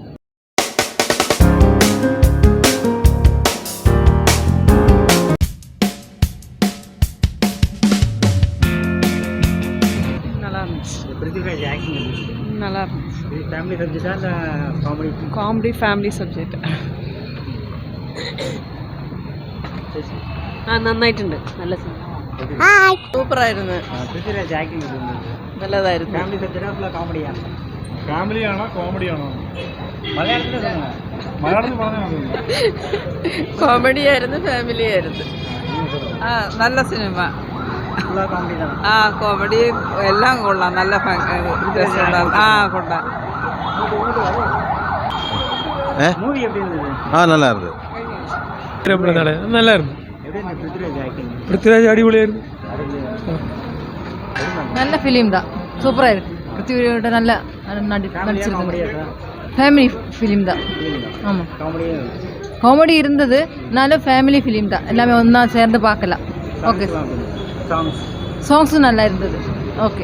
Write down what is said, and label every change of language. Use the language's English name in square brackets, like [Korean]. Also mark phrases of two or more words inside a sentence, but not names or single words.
[Tamil] நல்லா இருந்துச்சு. பிருத்திவிராஜ் ஆக்டிங் இருந்துச்சு. நல்லா இருந்துச்சு. இது [English] family subject [Tamil] இல்லை காமெடி? [English] comedy family சബ്ജക്റ്റ്. [Malayalam] നന്നായിട്ടുണ്ട്. നല്ല സൂപ്പറായിരുന്നു. [Tamil] பிருத்திவிராஜ் ஆக்டிங் இருந்தது. [Malayalam] നല്ലതായിരുന്നു. [English] family subject [Tamil] ஃபுல்லாக காமெடியா? [Malayalam] ഫാമിലിയാണോ കോമഡിയാണോ? [Tamil] மலையாளத்தில் சொல்லுங்க. [Malayalam] മലയാളത്തിൽ പറഞ്ഞാൽ കോമഡി ആയിരുന്നു, ഫാമിലി ആയിരുന്നു. നല്ല സിനിമ. [Tamil] ஃபுல்லாக காமெடி தான். [Malayalam] കോമഡി എല്ലാം കൊള്ളാം. നല്ല കൊള്ളാം. [Tamil] மூவி எப்படி இருந்தது? நல்லா இருந்தது. நல்லா இருந்து. எப்படி இருந்தது பிருத்திவிராஜ் ஆக்டிங்? [Malayalam] പൃഥ്വിരാജ് അടിപൊളിയായിരുന്നു. [Tamil] நல்ல ஃபிலிம் தான், சூப்பராக இருக்கு. பிருத்திவியோட நல்ல நடிச்சிருக்காங்க. காமெடியா சார்? [English] family film [Tamil] தான். ஆமாம், காமெடியா காமெடி இருந்தது, நானும் [English] family film [Tamil] தான், எல்லாமே ஒன்றா சேர்ந்து பார்க்கலாம். ஓகே, சாங்ஸும் நல்லா இருந்தது. ஓகே,